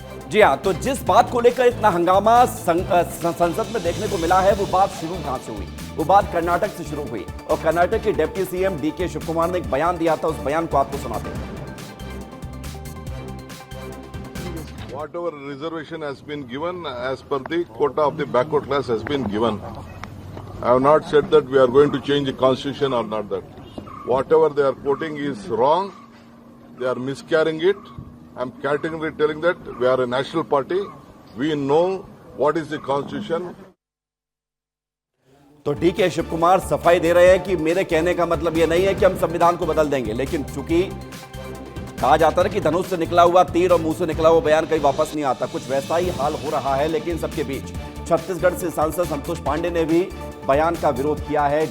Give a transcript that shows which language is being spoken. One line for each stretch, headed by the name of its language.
Hindi: जी हाँ, तो जिस बात को लेकर इतना हंगामा संसद में देखने को मिला है, वो बात शुरू कहां से हुई? वो बात कर्नाटक से शुरू हुई और कर्नाटक के डिप्टी सीएम डीके शिवकुमार ने एक बयान दिया था। उस बयान को आपको सुनाते हैं।
English: Whatever reservation has been given as per the quota of the backward class has been given. I have not said that we are going to change the constitution or not that. Whatever they are quoting is wrong. They are miscarrying it. I am categorically telling that we are a national party. We know what is the constitution.
Hindi: तो DK Shivkumar सफाई दे रहे हैं कि मेरे कहने का मतलब यह नहीं है कि हम संविधान को बदल देंगे, लेकिन चूंकि कहा जाता है कि धनुष से निकला हुआ तीर और मुंह से निकला हुआ बयान कहीं वापस नहीं आता, कुछ वैसा ही हाल हो रहा है। लेकिन सबके बीच छत्तीसगढ़ से सांसद संतोष पांडे ने भी बयान का विरोध किया है।